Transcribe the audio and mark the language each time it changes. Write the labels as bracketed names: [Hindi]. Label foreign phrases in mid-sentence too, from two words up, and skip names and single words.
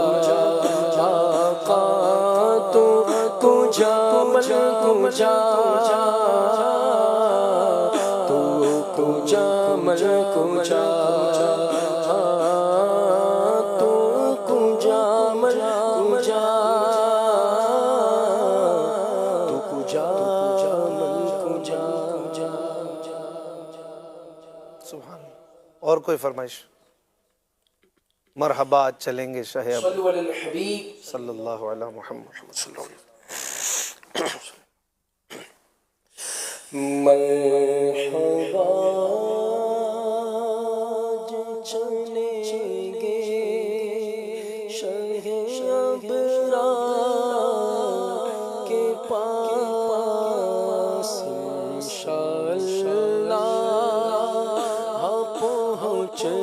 [Persian] آقا تو کجا من کجا تو کجا من کجا تو کجا من کجا تو کجا من کجا [Arabic] سبحان اللہ۔ [Urdu] اور کوئی فرمائش؟ مرحبا چلیں گے شاہ [Arabic] صلو علی الحبیب صلی اللہ علیہ محمد صلی اللہ علیہ [Urdu] مرحبا چلیں گے شاہ ابرار کے پاس انشاءاللہ پہنچ